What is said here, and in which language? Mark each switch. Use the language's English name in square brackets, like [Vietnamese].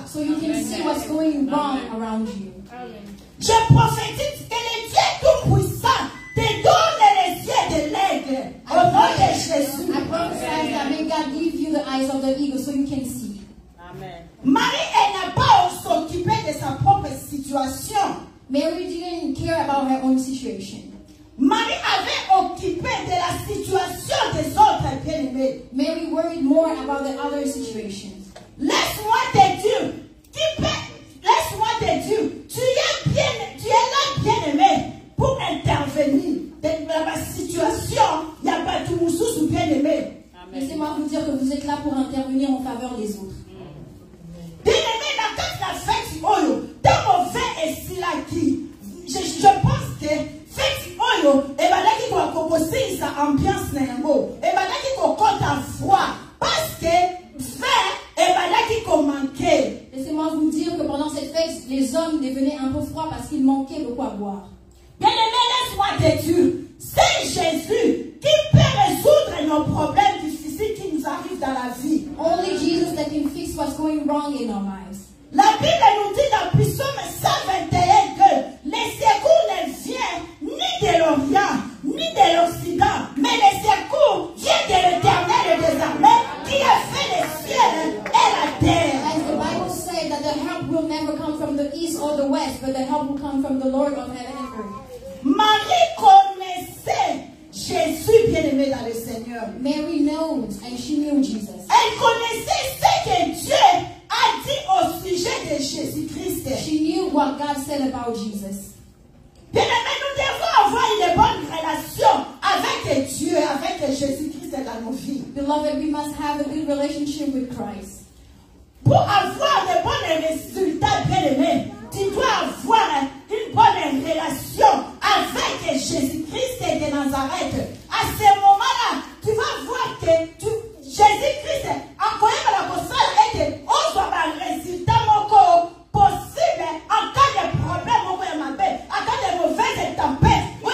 [English] So you can see what's going wrong around you. [French] Je prophétise que le Dieu tout-puissant te donne les yeux de l'aigle au nom de Jésus. [English] I prophesy that may God give you the eyes of the eagle so you can see. Amen. [French] Marie, elle n'a pas s'occupé de sa propre situation. [English] Mary didn't care about her own situation. [French] Marie avait occupé de la situation des autres bien-aimés. [English] Mary worried more about the other situations. [French] Laisse-moi te dire, laisse-moi te dire, tu es là bien-aimé pour intervenir dans ma situation. Il n'y a pas tout sous bien-aimé. Laissez-moi vous dire que vous êtes là pour intervenir en faveur des autres. Bien-aimé, dans la fête, dans mon vin et si là qui, je pense que fête, et bien là qui doit composer sa ambiance n'aimo, et bien là qui doit compter à froid, parce que vin, et bien là qui doit manquer. Laissez-moi vous dire que pendant cette fête, les hommes devenaient un peu froids parce qu'ils manquaient de quoi boire. Bien-aimé, laisse-moi te dire, c'est Jésus qui peut résoudre nos problèmes difficiles qui nous arrivent dans la vie. [English] Only Jesus that can fix what's going wrong in our lives. [French] La Bible nous dit dans Psaume 121 que les secours ne viennent ni de l'Orient, ni de l'Occident, mais les secours viennent de l'Éternel des armées qui a fait les cieux et la terre. [English] As the Bible says that the help will never come from the east or the west, but the help will come from the Lord of heaven and earth. [French] Marie connaissait Jésus bien-aimé dans le Seigneur. [English] Mary knows, and she knew Jesus. [French] Elle connaissait ce que Dieu a dit au sujet de Jésus-Christ. [English] She knew what God said about Jesus. [French] Bien-aimé, nous devons avoir une bonne relation avec Dieu, avec Jésus-Christ dans nos vies. [English] Beloved, we must have a good relationship with Christ. [French] Pour avoir de bons résultats, bien-aimé, tu dois avoir une bonne relation avec Jésus-Christ de Nazareth. À ce moment-là, tu vas voir que Jésus-Christ a quand même la possibilité de avoir un résultat possible en cas de problème, en cas de mauvaise tempête.